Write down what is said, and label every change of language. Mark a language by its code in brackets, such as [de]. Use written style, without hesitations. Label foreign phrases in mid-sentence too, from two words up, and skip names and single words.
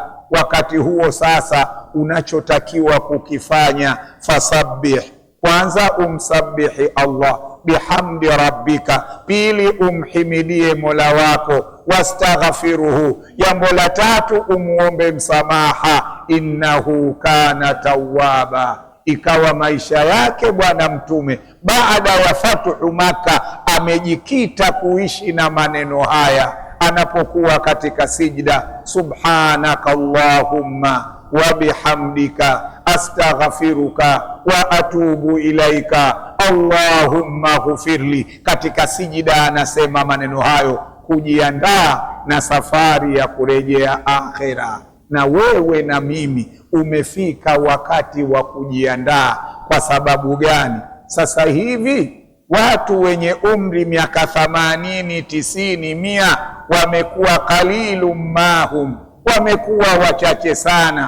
[sw] Wakati huo sasa unachotakiwa kukifanya, fasabbih, kwanza umsabihi Allah [ar] بحمد ربك, [sw] pili umhimidie Mola wako, wastaghfiruhu, jambo la tatu umuombe msamaha, [ar] إنه كان توابا. [sw] Ikawa maisha yake Bwana Mtume baada ya fathu Makka amejikita kuishi na maneno haya anapokuwa katika sijda: [ar] سبحانك اللهم وبحمدك أستغفرك وأتوب إليك اللهم اغفر لي. [sw] Katika sijida anasema maneno hayo kujiandaa na safari ya kurejea akhera. Na wewe na mimi umefika wakati wa kujiandaa. Kwa sababu gani? Sasa hivi watu wenye umri miaka 80, 90, 100 wamekuwa [ar] قليل ما هم, [sw] wamekuwa wachache sana.